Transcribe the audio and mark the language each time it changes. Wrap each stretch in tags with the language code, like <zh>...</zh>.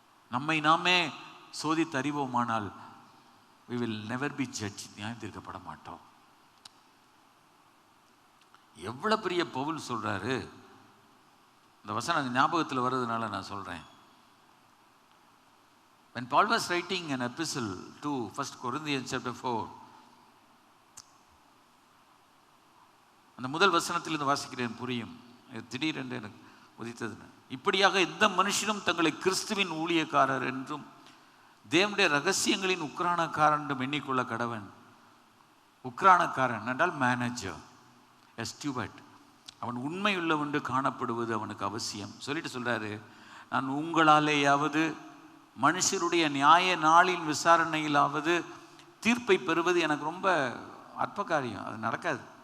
<ta>நம்மை நாமே சோதி தறிவோமானால்</ta> <en>we will never be judged,</en> <ta>நியாயம் தீர்க்கப்பட மாட்டோம். எவ்வளவு பெரிய பவுல் சொல்றாரு. இந்த வசனம் ஞாபகத்தில் வர்றதுனால நான் சொல்றேன்.</ta> <en>When Paul was writing an epistle to 1 Corinthians chapter 4,</en> <ta>அந்த முதல் வசனத்திலிருந்து வாசிக்கிறேன், புரியும். திடீரென்று எனக்கு உதித்தது. இப்படியாக எந்த மனுஷனும் தங்களை கிறிஸ்துவின் ஊழியக்காரர் என்றும் தேவனுடைய ரகசியங்களின் உக்ரானக்காரன் என்றும் எண்ணிக்கொள்ள கடவன். உக்ரானக்காரன் என்றால் மேனேஜர், ஸ்டூவர்ட். அவன் உண்மையுள்ளவென்று காணப்படுவது அவனுக்கு அவசியம். சொல்லிட்டு சொல்றாரு, நான் உங்களாலேயாவது மனுஷருடைய நியாய நாளின் விசாரணையிலாவது தீர்ப்பை பெறுவது எனக்கு ரொம்ப அற்ப காரியம், அது நடக்காது.</ta>